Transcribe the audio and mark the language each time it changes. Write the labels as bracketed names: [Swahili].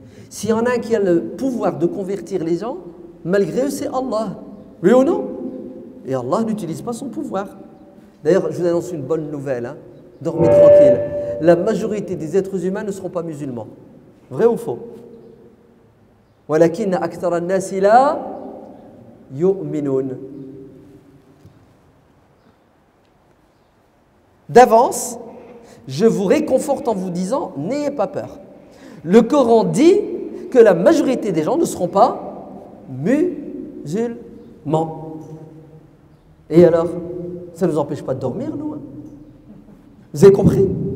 [French] S'il y en a un qui a le pouvoir de convertir les gens, malgré eux, c'est Allah. Oui ou non? Et Allah n'utilise pas son pouvoir. D'ailleurs, je vous annonce une bonne nouvelle. Hein. Dormez tranquille. La majorité des êtres humains ne seront pas musulmans. Vrai ou faux? [Arabic] ولكن أكثر الناس لا يؤمنون. [French] D'avance, je vous réconforte en vous disant, n'ayez pas peur. Le Coran dit que la majorité des gens ne seront pas musulmans. Et alors, ça ne nous empêche pas de dormir, nous, hein? Vous avez compris?